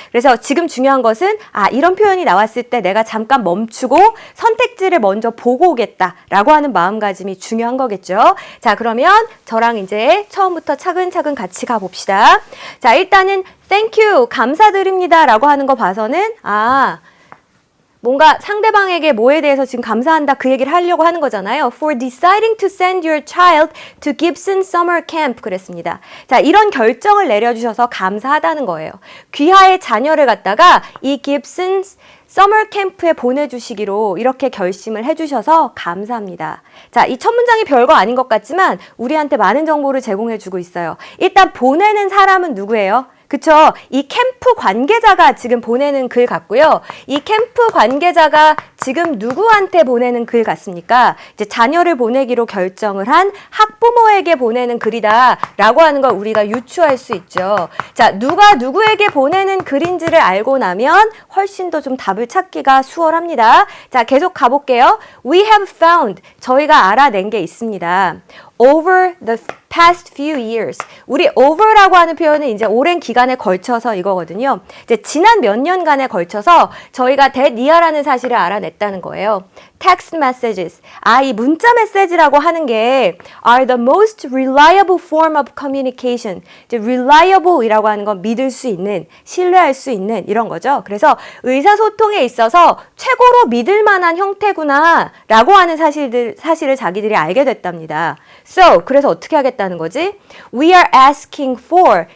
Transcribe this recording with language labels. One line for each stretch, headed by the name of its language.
Korean: 그래서 지금 중요한 것은 이런 표현이 나왔을 때 내가 잠깐 멈추고 선택지를 먼저 보고 오겠다라고 하는 마음가짐이 중요한 거겠죠. 자, 그러면 저랑 이제 처음부터 차근차근 같이 가봅시다. 자, 일단은
English: thank you,
Korean: 감사드립니다 라고 하는 거 봐서는 뭔가 상대방에게 뭐에 대해서 지금 감사한다 그 얘기를 하려고 하는 거잖아요.
English: For deciding to send your child to Gibson Summer Camp 그랬습니다.
Korean: 자, 이런 결정을 내려주셔서 감사하다는 거예요. 귀하의 자녀를 갖다가 이 Gibson Summer Camp에 보내주시기로 이렇게 결심을 해주셔서 감사합니다. 자, 이 첫 문장이 별거 아닌 것 같지만 우리한테 많은 정보를 제공해주고 있어요. 일단 보내는 사람은 누구예요? 그쵸? 이 캠프 관계자가 지금 보내는 글 같고요. 이 캠프 관계자가 지금 누구한테 보내는 글 같습니까? 이제 자녀를 보내기로 결정을 한 학부모에게 보내는 글이다 라고 하는 걸 우리가 유추할 수 있죠. 자, 누가 누구에게 보내는 글인지를 알고 나면 훨씬 더 좀 답을 찾기가 수월합니다. 자, 계속 가볼게요.
English: We have found,
Korean: 저희가 알아낸 게 있습니다.
English: Over the past few years.
Korean: 우리 over라고 하는 표현은 이제 오랜 기간에 걸쳐서 이거거든요. 이제 지난 몇 년간에 걸쳐서 저희가 that near라는 사실을 알아냈다는 거예요.
English: text messages.
Korean: 이 문자 메시지라고 하는 게
English: are the most reliable form of communication.
Korean: 이제 reliable이라고 하는 건 믿을 수 있는, 신뢰할 수 있는 이런 거죠. 그래서 의사소통에 있어서 최고로 믿을 만한 형태구나 라고 하는 사실을 자기들이 알게 됐답니다. So, 그래서 어떻게 하겠다는 거지?
English: We are asking for.